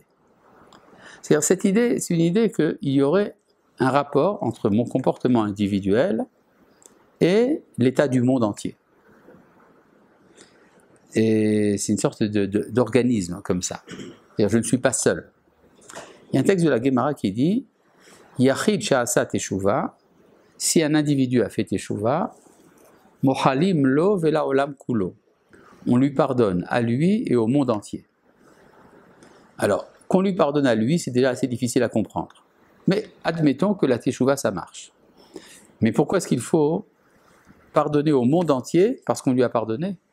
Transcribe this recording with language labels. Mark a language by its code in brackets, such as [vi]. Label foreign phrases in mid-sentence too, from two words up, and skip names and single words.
[fr] C'est-à-dire, cette idée, c'est une idée qu'il y aurait un rapport entre mon comportement individuel et l'état du monde entier. Et c'est une sorte d'organisme comme ça. C'est-à-dire, je ne suis pas seul. Il y a un texte de la Gemara qui dit [he] יחיד שעשה תשובה, [fr] si un individu a fait teshuva, [he] מוחלים לו ולעולם כולו. [fr] On lui pardonne à lui et au monde entier. Alors, qu'on lui pardonne à lui, c'est déjà assez difficile à comprendre. Mais admettons que la teshuva, ça marche. Mais pourquoi est-ce qu'il faut pardonner au monde entier parce qu'on lui a pardonné?